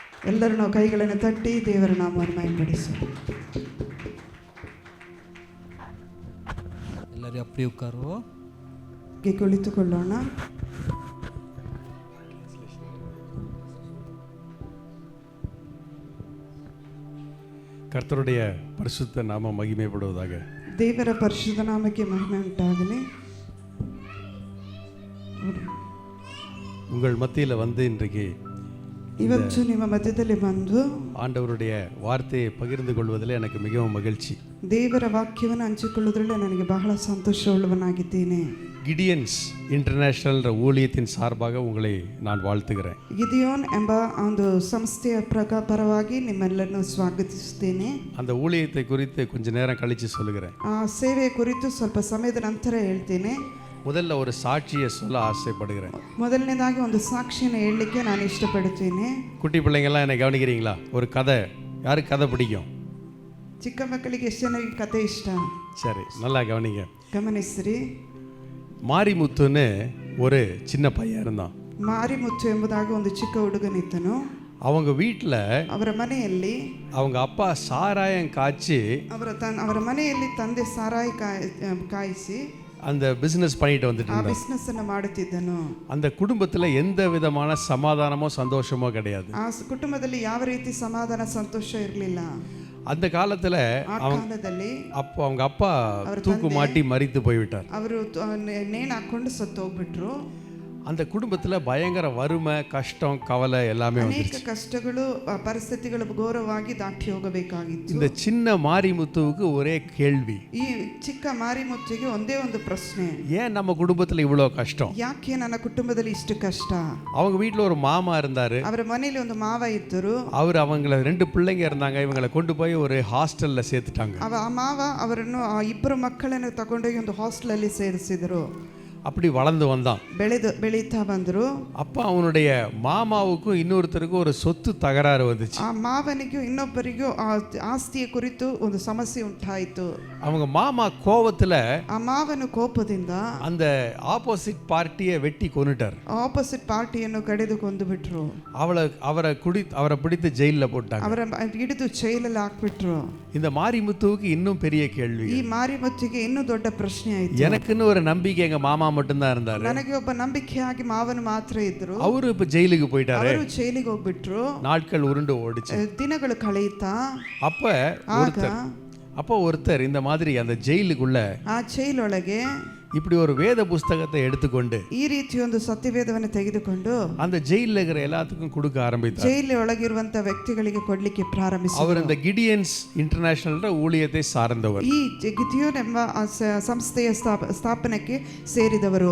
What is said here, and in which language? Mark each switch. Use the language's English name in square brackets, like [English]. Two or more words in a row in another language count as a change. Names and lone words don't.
[Kannada] ಎಲ್ಲರೂ ನಾವು ಕೈಗಳನ್ನು ತಟ್ಟಿ ದೇವರ ನಾಮವನ್ನು ಮಹಿಮೆಪಡಿಸೋಣ. ಎಲ್ಲರೂ ಅಪ್ಪಿ ಉಕ್ಕಾರು ಕುಳಿತುಕೊಳ್ಳೋಣ. [Tamil] கர்த்தருடைய பரிசுத்த நாம மகிமைப்படுவதாக. [Kannada] ದೇವರ ಪರಿಶುದ್ಧ ನಾಮಕ್ಕೆ ಮಹಿಮೆ ಉಂಟಾಗಲಿ. [Tamil] உங்கள் மத்தியில் வந்து இன்றைக்கு [Kannada] ಇವತ್ತು ನಿಮ್ಮ ಮಧ್ಯದಲ್ಲಿ ಬಂದು [Tamil] ஆண்டவருடைய வார்த்தையை பகிர்ந்து கொள்வதில் எனக்கு மிகவும் மகிழ்ச்சி. [Kannada] ದೇವರ ವಾಕ್ಯವನ್ನು ಹಂಚಿಕೊಳ್ಳುವುದರಲ್ಲಿ ನನಗೆ ಬಹಳ ಸಂತೋಷವುಳ್ಳವನಾಗಿದ್ದೇನೆ. [Tamil] கிடியன்ஸ் இன்டர்நேஷனல் ஊழியத்தின் சார்பாக உங்களை நான் வாழ்த்துகிறேன். [Kannada] ಗಿದಿಯೋನ್ ಎಂಬ ಒಂದು ಸಂಸ್ಥೆಯ ಪರವಾಗಿ ನಿಮ್ಮೆಲ್ಲರನ್ನು ಸ್ವಾಗತಿಸುತ್ತೇನೆ. [Tamil] அந்த ஊழியத்தை குறித்து கொஞ்ச நேரம் கழிச்சு சொல்லுகிறேன். [Kannada] ಆ ಸೇವೆ ಕುರಿತು ಸ್ವಲ್ಪ ಸಮಯದ ನಂತರ ಹೇಳ್ತೇನೆ. [Tamil] முதல்ல ஒரு சாட்சியை சொல்ல ஆசைப்படுகிறேன். [Kannada] ಮೊದಲನೇದಾಗಿ ಒಂದು ಸಾಕ್ಷಿಯನ್ನು ಹೇಳಲಿಕ್ಕೆ ನಾನು ಇಷ್ಟಪಡುತ್ತೇನೆ. [Tamil] குட்டி பிள்ளைங்கள்லாம் என்னை கவனிக்கிறீங்களா? ஒரு கதை, யாருக்கு கதை பிடிக்கும்? [Kannada] ಚಿಕ್ಕ ಮಕ್ಕಳಿಗೆ ಎಷ್ಟು ಜನರಿಗೆ ಕತೆ ಇಷ್ಟ? [Tamil] சரி, நல்லா கவனிங்க. [Kannada] ಗಮನಿಸ್ರಿ. [Tamil] மாரிமுத்துன்னு ஒரு சின்ன பையன் இருந்தான். [Kannada] ಮಾರಿಮುತ್ತು ಎಂಬುದಾಗಿ ಒಂದು ಚಿಕ್ಕ ಹುಡುಗನಿದ್ದನು. [Tamil] அவங்க வீட்டில் [Kannada] ಅವರ ಮನೆಯಲ್ಲಿ [Tamil] அவங்க அப்பா சாராயம் காய்ச்சி [Kannada] ಅವರ ಮನೆಯಲ್ಲಿ ತಂದೆ ಸಾರಾಯಿ ಕಾಯಿಸಿ [Tamil] அந்த பிஸ்னஸ் பண்ணிட்டு வந்துட்டு [Kannada] ಆ [Tamil] இருந்தார். [Kannada] ಬಿಸ್ನೆಸ್ ಅನ್ನು ಮಾಡುತ್ತಿದ್ದನು. [Tamil] அந்த குடும்பத்தில் எந்த விதமான சமாதானமோ சந்தோஷமோ கிடையாது. [Kannada] ಆ ಕುಟುಂಬದಲ್ಲಿ ಯಾವ ರೀತಿ ಸಮಾಧಾನ ಸಂತೋಷ ಇರಲಿಲ್ಲ. [Tamil] அந்த காலத்தில் அப்போ அவங்க அப்பா தூக்கு மாட்டி மரித்து போய்விட்டார். [Kannada] ಅವರು ನೇಣು ಹಾಕೊಂಡು ಸತ್ತು ಹೋಗ್ಬಿಟ್ರು. [Tamil] அந்த குடும்பத்தில் பயங்கர வறுமை, கஷ்டம், கவலை எல்லாமே [Kannada] ಅನೇಕ ಕಷ್ಟಗಳು ಪರಿಸ್ಥಿತಿಗಳು ಘೋರವಾಗಿ ದಾಟಿ ಹೋಗಬೇಕಾಗಿತ್ತು. [Tamil] இந்த சின்ன மாரிமுத்துவுக்கு ஒரே கேள்வி, [Kannada] ಈ ಚಿಕ್ಕ ಮಾರಿಮುತ್ತಿಗೆ ಒಂದೇ ಒಂದು ಪ್ರಶ್ನೆ, [Tamil] ஏன் நம்ம குடும்பத்தில் இவ்வளோ கஷ்டம்? [Kannada] ಯಾಕೆ ನನ್ನ ಕುಟುಂಬದಲ್ಲಿ ಇಷ್ಟು ಕಷ್ಟ? [Tamil] அவங்க வீட்டில் ஒரு மாமா இருந்தார். [Kannada] ಅವರ ಮನೆಯಲ್ಲಿ ಒಂದು ಮಾವ ಇದ್ದರು. [Tamil] அவர் அவங்கள 2 பிள்ளைங்க இருந்தாங்க, இவங்களை கொண்டு போய் ஒரு ஹாஸ்டலில் சேர்த்துட்டாங்க. [Kannada] ಆ ಮಾವ ಅವರನ್ನು ಇಬ್ಬರು ಮಕ್ಕಳನ್ನು ತಗೊಂಡೋಗಿ ಒಂದು ಹಾಸ್ಟೆಲಲ್ಲಿ ಸೇರಿಸಿದರು. [Tamil] அப்படி வளர்ந்து வந்தான், [Kannada] ಬೆಳೀತಾ ಬಂದರು. [Tamil] அப்போ அவனுடைய மாமாவுக்கும் இன்னொருத்தருக்கும் ஒரு சொத்து தகராறு வந்துச்சு. [Kannada] ಆ ಮಾವನಿಗೂ ಇನ್ನೊಬ್ಬರಿಗೂ ಆಸ್ತಿಯ ಕುರಿತು ಒಂದು ಸಮಸ್ಯೆ ಉಂಟಾಯಿತು. [Tamil] அவங்க மாமா கோவத்துல [Kannada] ಆ ಮಾವನು ಕೋಪದಿಂದ [Tamil] அந்த [English] opposite party [Tamil] வெட்டி கொன்னுட்டார். [English] opposite party [Kannada] ಕಡಿದು ಕೊಂದು ಬಿಟ್ರು. [Tamil] அவரை பிடித்து ஜெயிலில் போட்டாங்க. [Kannada] ಅವರ ಹಿಡಿದು ಜೈಲಲ್ಲಿ ಹಾಕ್ಬಿಟ್ರು. [Tamil] இந்த மாரிமுத்துவுக்கு இன்னும் பெரிய கேள்வி. [Kannada] ಈ ಮಾರಿಮುತ್ತಿಗೆ ಇನ್ನೂ ದೊಡ್ಡ ಪ್ರಶ್ನೆ ಆಯ್ತು. [Tamil] எனக்குன்னு ஒரு நம்பிக்கை எங்க மாமா மட்டும்தான் இருந்தாரு. [Kannada] ನನಗೆ ಒಬ್ಬ ನಂಬಿಕೆಯಾಗಿ ಮಾವನು ಮಾತ್ರ ಇದ್ರು. [Tamil] அவரு இப்ப ஜெயிலுக்கு போயிட்டாரு. [Kannada] ಅವರು ಜೈಲಿಗೆ ಹೋಗ್ಬಿಟ್ರು. [Tamil] நாட்கள் உருண்டு ஓடிச்சு. [Kannada] ದಿನಗಳು ಕಳೆಯುತ್ತಾ [Tamil] அப்போ ஒருத்தர் இந்த மாதிரி அந்த ஜெயிலுக்குள்ள [Kannada] ಆ ಜೈಲೊಳಗೆ [Tamil] இப்படி ஒரு வேத புஸ்தகத்தை எடுத்துக்கொண்டு [Kannada] ಈ ರೀತಿ ಒಂದು ಸತ್ಯವೇದವನ್ನು ತೆಗೆದುಕೊಂಡು [Tamil] அந்த ஜெயிலில் இருக்கிற எல்லாத்துக்கும் கொடுக்க ஆரம்பித்தார். [Kannada] ಜೈಲಿ ಒಳಗಿರುವಂತ ವ್ಯಕ್ತಿಗಳಿಗೆ ಕೊಡ್ಲಿಕ್ಕೆ ಪ್ರಾರಂಭಿಸಿದರು. [Tamil] அவர் இந்த கிடியன்ஸ் இன்டர்நேஷனல் ஊழியத்தை சார்ந்தவர். [Kannada] ಈ ಗಿದಿಯೋನ್ ಎಂಬ ಸಂಸ್ಥೆಯ ಸ್ಥಾಪನೆಗೆ ಸೇರಿದವರು.